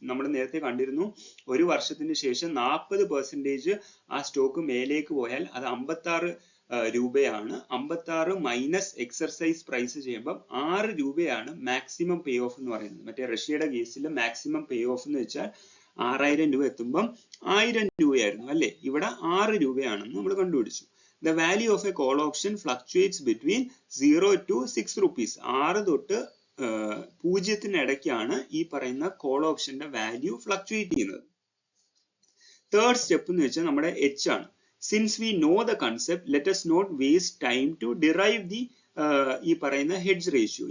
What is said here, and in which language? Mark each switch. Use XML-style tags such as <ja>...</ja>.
<ml>നമ്മൾ നേരത്തെ കണ്ടിരുന്നു, ഒരു വർഷത്തിന് ശേഷം 40% ആ സ്റ്റോക്ക് മേലേക്ക് പോയാൽ അത് 56 രൂപയാണ്. 56 മൈനസ് എക്സർസൈസ് പ്രൈസ് ചെയ്യുമ്പോൾ 6 രൂപയാണ് മാക്സിമം പേ ഓഫ് എന്ന് പറയുന്നത്. മറ്റേ റഷ്യയുടെ കേസിൽ മാക്സിമം പേ ഓഫ് എന്ന് വെച്ചാൽ 6000 രൂപ എത്തുമ്പം 1000 രൂപയായിരുന്നു അല്ലെ. ഇവിടെ 6 രൂപയാണെന്ന് നമ്മൾ കണ്ടുപിടിച്ചു.</ml> <en>The value of a call option fluctuates between 0 to 6 rupees.</en> <ml>6 തൊട്ട് 0 ഇടയ്ക്കാണ് ഈ പറയുന്ന കോൾ ഓപ്ഷന്റെ വാല്യൂ ഫ്ലക്ച്വേറ്റ് ചെയ്യുന്നത്.</ml> <en>third step</en> <ml>എന്ന് വെച്ചാൽ നമ്മുടെ എച്ച് ആണ്.</ml> <en>since we know the concept let us not waste time to derive the</en> <ml>ഈ പറയുന്ന</ml> <en>Hedge ratio.</en>